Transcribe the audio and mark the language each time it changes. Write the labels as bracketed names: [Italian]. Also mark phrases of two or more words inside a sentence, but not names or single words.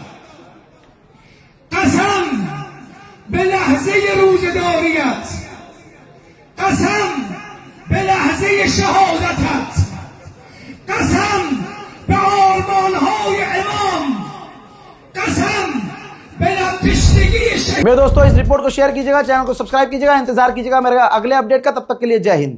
[Persian] قسم به لحظه روزداریت، قسم به لحظه شهادتت، قسم به آرمانهای امام، قسم به لب تشنگی شهید। [Hindi] मेरे दोस्तों इस रिपोर्ट को शेयर कीजिएगा, चैनल को सब्सक्राइब कीजिएगा, इंतजार कीजिएगा मेरे अगले अपडेट का। तब तक के लिए जय हिंद।